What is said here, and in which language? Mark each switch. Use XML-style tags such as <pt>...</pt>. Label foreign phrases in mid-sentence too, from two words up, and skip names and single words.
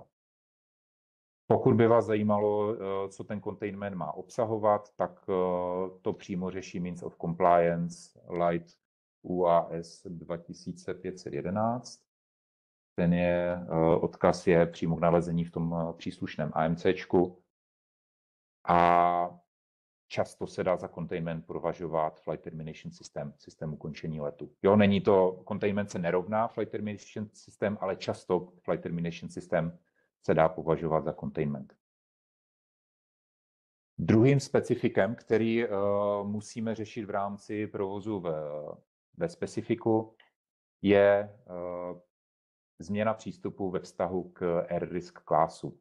<cs>Pokud by vás zajímalo, co ten containment má obsahovat, tak to přímo řeší Means of Compliance Light UAS 2511. Odkaz je přímo k nalezení v tom příslušném AMCčku. A často se dá za containment považovat</cs> <en>flight termination system,</en> <cs>systém ukončení letu. Jo, není to, containment se nerovná</cs> <en>flight termination system,</en> <cs>ale často</cs> <en>flight termination system</en> <cs>se dá považovat za containment. Druhým specifikem, který musíme řešit v rámci provozu ve specifiku, je změna přístupu ve vztahu k AirRisk klásu.</cs>